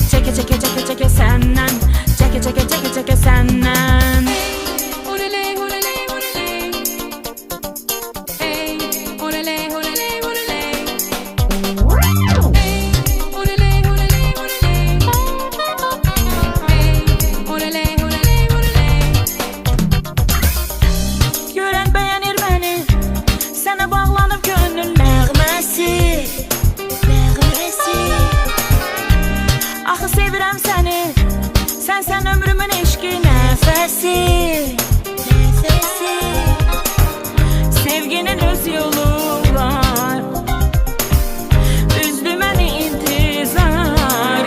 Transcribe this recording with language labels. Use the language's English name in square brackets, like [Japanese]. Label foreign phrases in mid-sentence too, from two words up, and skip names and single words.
[Turkish] Çeke çeke çeke çeke senden, çeke çeke çeke çeke senden. Olele olele olele, hey olele olele olele, hey olele olele olele, hey olele olele olele. [Azerbaijani] Gören beğenir beni, sana bağlanıp gönül nəğməsi, nəğməsi. Axı sevirəm səni, sən ömrümün eşqi nəfəsi, nəfəsi. Sevginin öz yolu var, üzdü məni intizar.